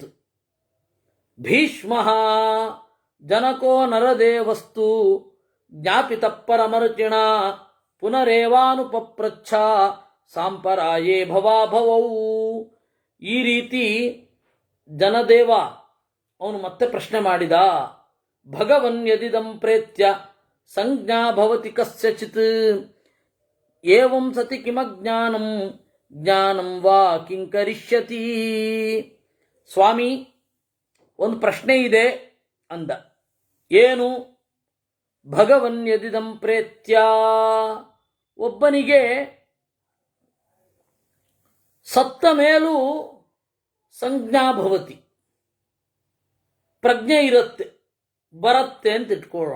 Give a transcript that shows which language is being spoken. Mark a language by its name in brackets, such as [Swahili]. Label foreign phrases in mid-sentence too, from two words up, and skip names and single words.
[Sanskrit] ಭೀಷ್ಮ ಜನಕೋ ನರದೇವಸ್ತು ಜ್ಞಾಪಿತ ಪರಮರ್ಚಿಣ ಪುನರೇವಾನುಪಪ್ರಚ್ಛ ಸಾಂಪರಾಯೇ ಭವಾಭವೌ. [Kannada] ಈ ರೀತಿ ಜನದೇವ ಅವನು ಮತ್ತೆ ಪ್ರಶ್ನೆ ಮಾಡಿದ. [Sanskrit] ಭಗವನ್ ಯದಿದಂ ಪ್ರೇತ್ಯ ಸಂಜ್ಞಾ ಭವತಿ ಕಸ್ಯಚಿತ್ ಏವಂ ಸತಿ ಕಿಮಜ್ಞಾನಂ ಜ್ಞಾನಂ ವಾ ಕಿಂಕರಿಷ್ಯತಿ. [Kannada] ಸ್ವಾಮಿ, ಒಂದು ಪ್ರಶ್ನೆ ಇದೆ ಅಂದ. ಏನು? [Sanskrit] ಭಗವನ್ ಯದಿದಂ ಪ್ರೇತ್ಯ, [Kannada] ಒಬ್ಬನಿಗೆ ಸತ್ತ ಮೇಲೂ [Sanskrit] ಸಂಜ್ಞಾ ಭವತಿ, [Kannada] ಪ್ರಜ್ಞೆ ಇರುತ್ತೆ, ಬರುತ್ತೆ ಅಂತ ಇಟ್ಕೊಳ್ಳೋಣ.